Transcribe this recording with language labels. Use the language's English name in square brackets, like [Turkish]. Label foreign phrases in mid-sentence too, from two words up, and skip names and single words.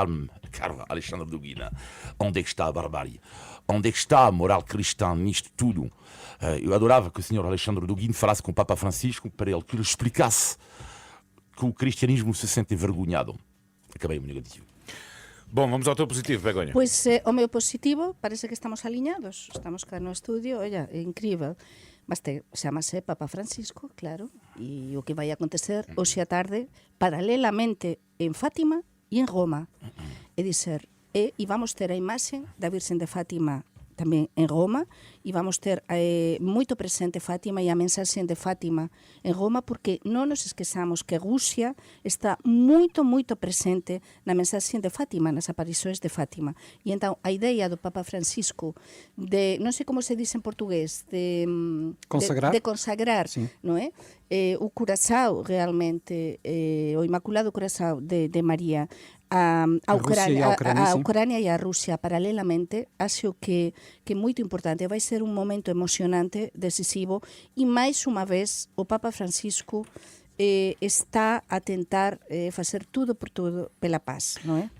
[Portuguese] Caro Alexandre Dugin, onde é que está a barbárie? Onde é que está a moral cristã nisto tudo? Eu adorava que o senhor Alexandre Dugin falasse com o Papa Francisco para ele que lhe explicasse que o cristianismo se sente envergonhado. Acabei o meu negativo. Bom, vamos ao teu positivo, Begonha. [Galician] Pois o meu positivo, parece que estamos aliñados. Estamos cá no estudio, olla, é incrível. Mas chamase Papa Francisco, claro, e o que vai acontecer hoxe a tarde, paralelamente en Fátima e en Roma. É dizer, e vamos ter a imaxe da Virxen de Fátima tamén en Roma, e vamos ter moito presente Fátima e a mensaxe de Fátima en Roma, porque non nos esquezamos que Rusia está moito, moito presente na mensaxe de Fátima, nas aparições de Fátima. E entón, a ideia do Papa Francisco de, non sei como se dice en portugués, de [Portuguese] Consagrar? [Galician] de consagrar, [Portuguese] Sim. [Galician] non é? O Curaçao, realmente, o Imaculado Curaçao de María, a [Portuguese] Rússia e a Ucrânia, [Galician] a [Portuguese] sim. [Galician] Ucrania e a Rússia paralelamente, acho que é moito importante, vai ser un momento emocionante, decisivo, e máis unha vez o Papa Francisco está a tentar facer tudo por tudo pela paz, non é?